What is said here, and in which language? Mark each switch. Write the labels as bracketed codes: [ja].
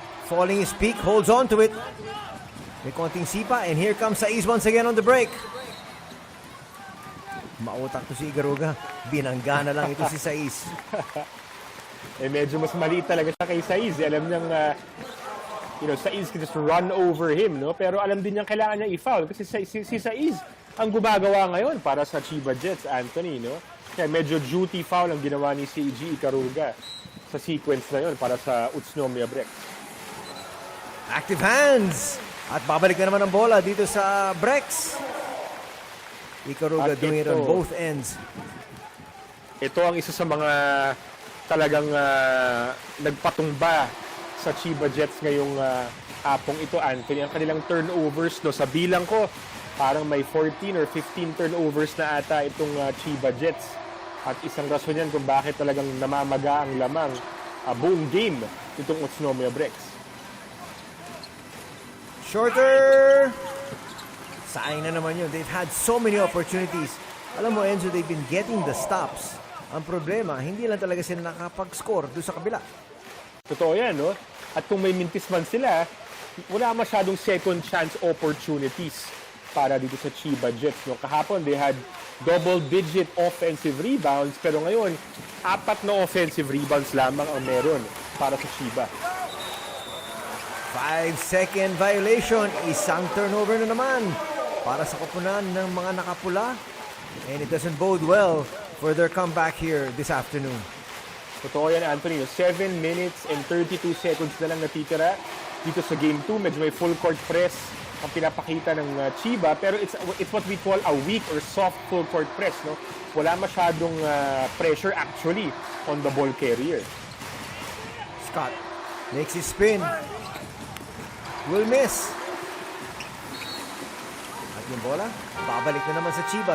[en] Falling his peak, holds on to it. [tl] May konting sipa, [en] and here comes Saiz once again on the break. [tl] Mautak to si Igaruga. Binangga na lang ito si Saiz. Medyo mas maliit talaga siya kay Saiz. Alam niyang, [en] Saiz can just run over him, no? [tl] Pero alam din niyang kailangan niya i-foul kasi si Saiz ang gumagawa ngayon para sa Chiba Jets, Anthony, no? Kaya medyo duty foul ang ginawa ni Seiji Ikaruga sa sequence na yun para sa Utsunomiya Brex. [en] Active hands! [tl] At babalik na naman ang bola dito sa Brex. [en] Ikaruga doing it on both ends. [tl] Ito ang isa sa mga talagang nagpatumba sa Chiba Jets ngayong hapong ito, Anthony. Ang kanilang turnovers, no, sa bilang ko, parang may 14 or 15 turnovers na ata itong Chiba Jets. At isang rason yan kung bakit talagang namamaga ang lamang buong game itong Utsunomiya Brex. [en] Shorter! [tl] Sayang na naman yun. [en] They've had so many opportunities. [tl] Alam mo, [en] Enzo, they've been getting the stops. [tl] Ang problema, hindi lang talaga sila nakapag-score doon sa kabila. Totoo yan, no? At kung may mintis man sila, wala masyadong second chance opportunities para dito sa Chiba Jets. No? Kahapon, [en] they had double-digit offensive rebounds, [tl] pero ngayon, 4 na offensive rebounds lamang ang meron para sa Chiba. [en] 5-second violation. [tl] Isang turnover na naman para sa koponan ng mga nakapula. [en] And it doesn't bode well for their comeback here this afternoon. [tl] Totoo yan, Anthony. 7 minutes and 32 seconds na lang natitira dito sa Game 2. Medyo may full court press ang pinapakita ng Chiba. [en] Pero it's what we call a weak or soft full court press. No? [tl] Wala masyadong [en] pressure actually on the ball carrier. Scott makes his spin. Will miss. [tl] At yung bola, babalik na naman sa Chiba.